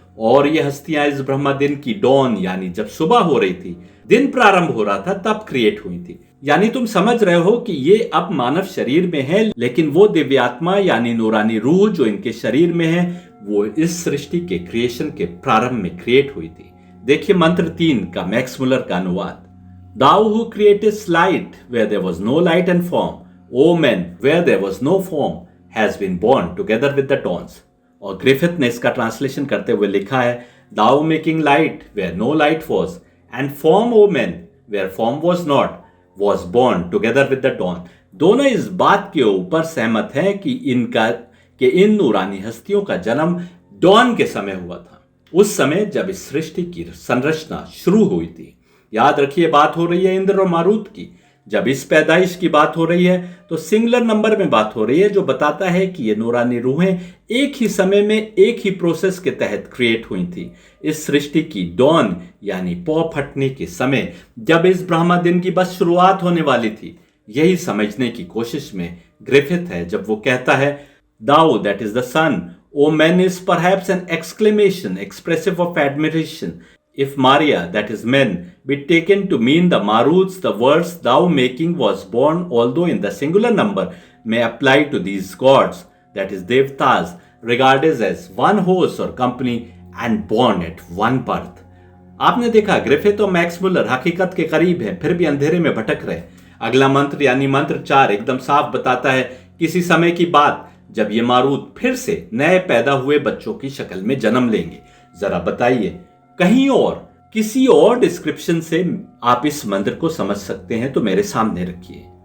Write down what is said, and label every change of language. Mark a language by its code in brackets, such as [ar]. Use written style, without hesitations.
[hi] और ये हस्तियां इस ब्रह्म दिन की डॉन, यानी जब सुबह हो रही थी, दिन प्रारंभ हो रहा था, तब क्रिएट हुई थी। यानी तुम समझ रहे हो कि ये अब मानव शरीर में है, लेकिन वो दिव्य आत्मा यानी नूरानी रूह जो इनके शरीर में है, वो इस सृष्टि के क्रिएशन के प्रारंभ में क्रिएट हुई थी। देखिए मंत्र 3 का मैक्स मुलर का अनुवाद। [en] Thou who createst light where there was no light and form, O men, where there was no form, has been born together with the dawns. [hi] और ग्रिफिथ ने इसका ट्रांसलेशन करते हुए लिखा है, [en] Thou making light where no light was, and form, O men, where form was not, was born together with the dawn. [hi] दोनों इस बात के ऊपर सहमत हैं कि इन नूरानी हस्तियों का जन्म डॉन के समय हुआ था, उस समय जब इस सृष्टि की संरचना शुरू हुई थी। याद रखिए बात हो रही है इंद्र और मारुत की। जब इस पैदाइश की बात हो रही है तो सिंगुलर नंबर में बात हो रही है, जो बताता है कि ये नूरानी रूहें एक ही समय में एक ही प्रोसेस के तहत क्रिएट हुई थी। इस सृष्टि की डॉन यानी पौ फटने के समय, जब इस ब्रह्मा दिन की बस शुरुआत होने वाली थी, यही समझने की कोशिश में ग्रिफिथ है जब वो कहता है, [en] Thou that is the sun, O men, is perhaps an exclamation expressive of admiration. If Maria, that is men, be taken to mean the Maruts, the words thou making was born, although in the singular number, may apply to these gods, that is Devtas, regarded as one host or company and born at one birth. [hi] आपने देखा Griffith और Max Muller हकीकत के करीब हैं, फिर भी अंधेरे में भटक रहे। अगला मंत्र यानी मंत्र 4 एकदम साफ बताता है किसी समय की बात जब ये मारूत फिर से नए पैदा हुए बच्चों की शक्ल में जन्म लेंगे। जरा बताइए, कहीं और किसी और डिस्क्रिप्शन से आप इस मंत्र को समझ सकते हैं तो मेरे सामने रखिए।